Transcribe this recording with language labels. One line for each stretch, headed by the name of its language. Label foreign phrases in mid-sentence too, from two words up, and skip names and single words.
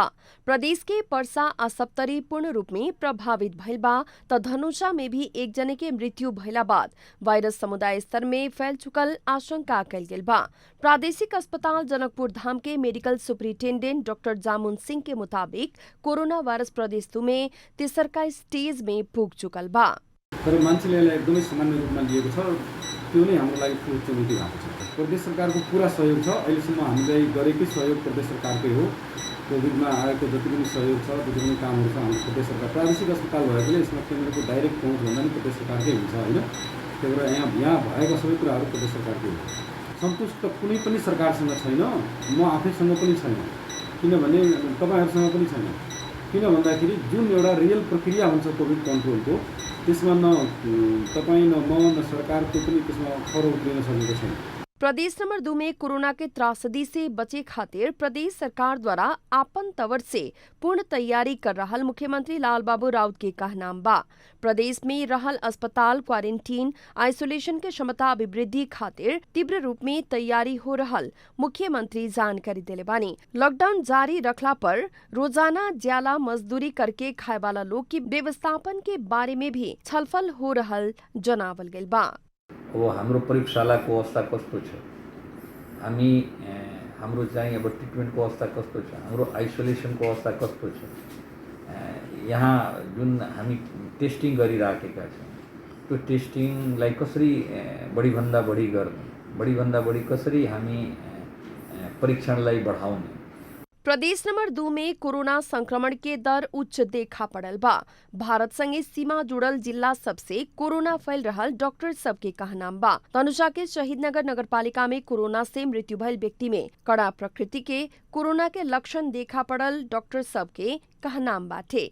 Bhojpuri: प्रदेश के परसा आ सप्तरी पूर्ण रूप में प्रभावित भइल बा त धनुषा में भी एक जने के मृत्यु भइला बाद वायरस समुदाय स्तर में फैल चुकल आशंका कल गेल बा। प्रादेशिक अस्पताल जनकपुर धाम के
English: medical superintendent
Bhojpuri: डॉक्टर जामुन सिंह के मुताबिक कोरोना वायरस प्रदेश 2 में तेस्रका स्टेज में पुग चुकल बा।
Nepali: तर मान्छेले एकदमै सामान्य रूपमा लिएको छ, त्यो नै हाम्रो लागि ठुलो चुनौती भएको छ। प्रदेश सरकारको पूरा सहयोग छ। अहिलेसम्म हामीले गरेकै सहयोग प्रदेश सरकारकै हो। कोभिडमा आएको जति पनि सहयोग छ, जति पनि कामहरू छ, हाम्रो प्रदेश सरकार प्रादेशिक अस्पताल भएकोले यसमा केन्द्रको डाइरेक्ट पहुँच भन्दा पनि प्रदेश सरकारकै हुन्छ होइन। त्यही भएर यहाँ भएका सबै कुराहरू प्रदेश सरकारकै हो। सन्तुष्ट कुनै पनि सरकारसँग छैन, म आफैसँग पनि छैन, किनभने तपाईँहरूसँग पनि छैन। किन भन्दाखेरि जुन एउटा रियल प्रक्रिया हुन्छ कोभिड कन्ट्रोलको, त्यसमा न तपाईँ न म न सरकारको पनि त्यसमा खरो उक्लिन सकेको छैन।
Bhojpuri: प्रदेश नंबर 2 में कोरोना के त्रासदी से बचे खातिर प्रदेश सरकार द्वारा आपन तवर से पूर्ण तैयारी कर रहल मुख्यमंत्री लाल बाबू राउत के कहनाम बा। प्रदेश में रहल अस्पताल,
English: quarantine, isolation
Bhojpuri: के क्षमता अभिवृद्धि खातिर तीव्र रूप में तैयारी हो रहल मुख्यमंत्री जानकारी दिले बानी। लॉकडाउन जारी रखला पर रोजाना ज्याला मजदूरी करके खाए वाला लोग की व्यवस्थापन के बारे में भी छलफल हो रहल जनावल गइल बा।
Nepali: अब हाम्रो प्रयोगशालाको अवस्था कस्तो छ, हाम्रो चाहिँ अब ट्रिटमेन्टको अवस्था कस्तो छ, हाम्रो आइसोलेसनको अवस्था कस्तो छ, यहाँ जुन हामी टेस्टिङ गरिराखेका छौँ त्यो टेस्टिङलाई कसरी बढीभन्दा बढी गर्ने, बढीभन्दा बढी कसरी हामी परीक्षणलाई बढाउने।
Bhojpuri: प्रदेश नंबर 2 में कोरोना संक्रमण के दर उच्च देखा पड़ल बा। भारत संगे सीमा जुड़ल जिला सबसे कोरोना फैल रहल डॉक्टर सब के कहनाम बा। धनुषा के शहीदनगर नगरपालिका में कोरोना से मृत्यु भइल व्यक्ति में कड़ा प्रकृति के कोरोना के लक्षण देखा पड़ल डॉक्टर सब के कहनाम बाटे।